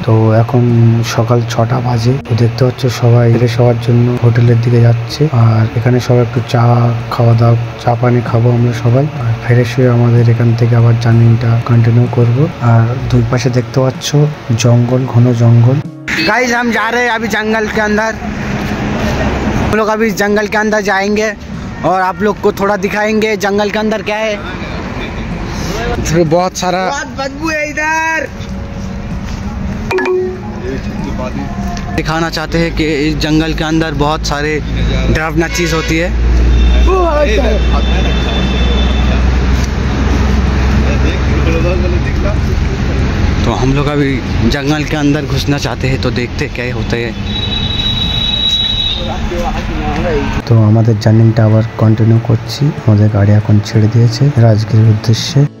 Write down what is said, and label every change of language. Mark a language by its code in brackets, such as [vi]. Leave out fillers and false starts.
[bn] তো এখন সকাল 6টা বাজে। তো দেখতে পাচ্ছ সবাই ফ্রেশ হওয়ার জন্য হোটেলের দিকে যাচ্ছে। আর এখানে সবাই একটু চা খাওয়া দাওয়া, চা পানি খাবো আমরা সবাই। আর ফ্রেশ হয়ে আমাদের এখান থেকে আবার জার্নিটা কন্টিনিউ করব। আর দুই পাশে দেখতে পাচ্ছ জঙ্গল, ঘন জঙ্গল। [hi] गाइस हम जा रहे हैं अभी जंगल के अंदर, हम लोग अभी जंगल के अंदर जाएंगे और आप लोग को थोड़ा दिखाएंगे जंगल के अंदर क्या है। बहुत सारा बदबू है इधर। दिखाना चाहते हैं कि इस जंगल के अंदर बहुत सारे डरावना चीज होती है। तो हम लोग अभी जंगल के अंदर घुसना चाहते हैं। तो देखते क्या होता है। [bn] তো আমাদের জার্নিটা আবার কন্টিনিউ করছি। আমাদের গাড়ি এখন ছেড়ে দিয়েছে রাজগীরের উদ্দেশ্যে।